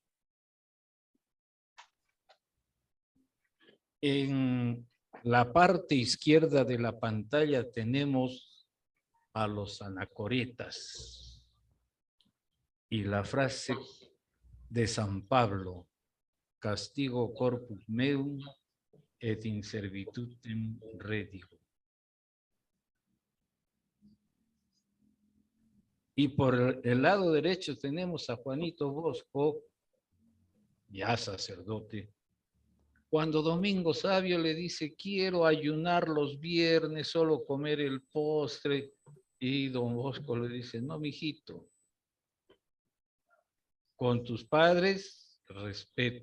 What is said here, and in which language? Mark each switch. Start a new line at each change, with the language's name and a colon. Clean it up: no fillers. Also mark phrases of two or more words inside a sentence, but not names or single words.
Spanish: En la parte izquierda de la pantalla tenemos a los anacoretas y la frase de San Pablo,
Latin: castigo corpus meum et in servitutem redigo.
Spanish: Y por el lado derecho tenemos a Juanito Bosco, ya sacerdote, cuando Domingo Sabio le dice, quiero ayunar los viernes, solo comer el postre, y don Bosco le dice, no, mijito, con tus padres, respeto.